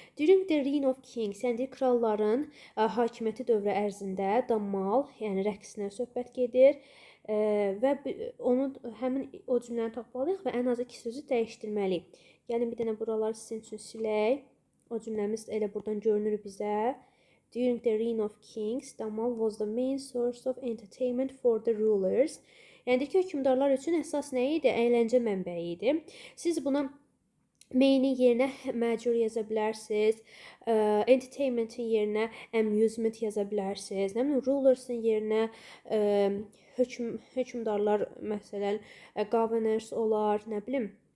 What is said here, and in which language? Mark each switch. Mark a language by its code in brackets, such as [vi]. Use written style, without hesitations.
[en] During the reign of kings, [az] yəni kralların hakimiyyəti dövrü ərzində damal, yəni rəqsinə söhbət gedir. Və onu həmin o cümləni tapmalıyıq və ən az 2 sözü dəyişdirməliyik. Yəni bir dənə buraları sizin üçün silək. O cümləmiz elə buradan görünür bizə. [en] During the reign of kings, damal was the main source of entertainment for the rulers. [az] Yəni ki, hökmdarlar üçün əsas nə idi? Əyləncə mənbəyi idi. Siz buna main-in yerinə major yaza bilərsiniz. Entertainment-in yerinə amusement yaza bilərsiniz. Nə bilim, rulers-in yerinə hökmdarlar, məsələn, governors olar, nə bilim.